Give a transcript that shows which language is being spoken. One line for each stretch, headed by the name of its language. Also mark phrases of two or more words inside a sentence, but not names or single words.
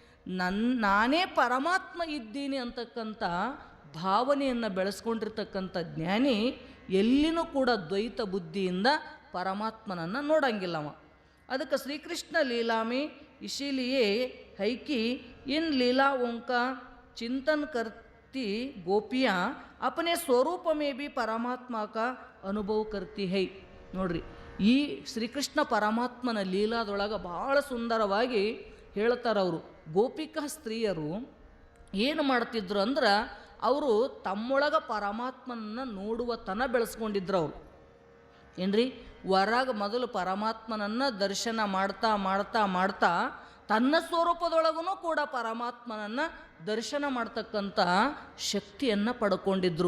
Kannada: ನಾನೇ ಪರಮಾತ್ಮ ಇದ್ದೀನಿ ಅಂತಕ್ಕಂಥ ಭಾವನೆಯನ್ನು ಬೆಳೆಸ್ಕೊಂಡಿರ್ತಕ್ಕಂಥ ಜ್ಞಾನಿ ಎಲ್ಲಿನೂ ಕೂಡ ದ್ವೈತ ಬುದ್ಧಿಯಿಂದ ಪರಮಾತ್ಮನನ್ನು ನೋಡಂಗಿಲ್ಲವ.
Hindi: ಅದಕ್ಕೆ श्रीकृष्ण लीला में इसीलिए है कि इन ಲೀಲಾओं का चिंतन करती गोपियाँ अपने स्वरूप में भी परमात्मा का अनुभव करती है.
Kannada: ನೋಡ್ರಿ, ಈ ಶ್ರೀಕೃಷ್ಣ ಪರಮಾತ್ಮನ ಲೀಲಾದೊಳಗೆ ಭಾಳ ಸುಂದರವಾಗಿ ಹೇಳ್ತಾರೆ ಅವರು. ಗೋಪಿಕಾ ಸ್ತ್ರೀಯರು ಏನು ಮಾಡ್ತಿದ್ರು ಅಂದ್ರೆ, ಅವರು ತಮ್ಮೊಳಗೆ ಪರಮಾತ್ಮನನ್ನು ನೋಡುವ ತನ ಬೆಳೆಸ್ಕೊಂಡಿದ್ರು ಅವರು. ಏನ್ರಿ, ಹೊರಗೆ ಮೊದಲು ಪರಮಾತ್ಮನನ್ನು ದರ್ಶನ ಮಾಡ್ತಾ ಮಾಡ್ತಾ ಮಾಡ್ತಾ ತನ್ನ ಸ್ವರೂಪದೊಳಗೂ ಕೂಡ ಪರಮಾತ್ಮನನ್ನು ದರ್ಶನ ಮಾಡ್ತಕ್ಕಂಥ ಶಕ್ತಿಯನ್ನು ಪಡ್ಕೊಂಡಿದ್ರು.